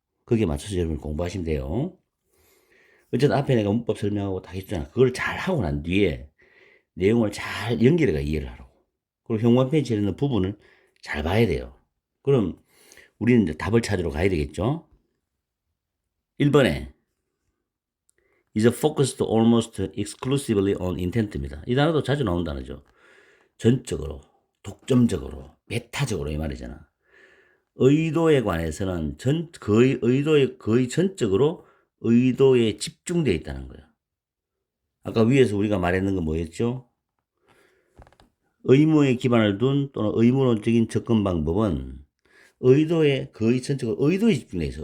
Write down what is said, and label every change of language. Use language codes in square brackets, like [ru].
[ko] 거기에 맞춰서 여러분 공부하시면 돼요. 어쨌든 앞에 내가 문법 설명하고 다 했잖아. 그걸 잘 하고 난 뒤에 내용을 잘 연결해가 이해를 하라고. 그리고 현관 페이지에 있는 부분을 잘 봐야 돼요. 그럼 우리는 이제 답을 찾으러 가야 되겠죠? 1번에 [en] is focused almost exclusively on intent입니다. [ko] 이 단어도 자주 나온 단어죠. 전적으로, 독점적으로, 메타적으로 이 말이잖아. 의도에 관해서는 거의 전적으로 의도에 집중되어 있다는 거예요. 아까 위에서 우리가 말했는 건 뭐였죠? 의무에 기반을 둔 또는 의무론적인 접근 방법은 의도에 거의 전적으로 의도에 집중되어 있어.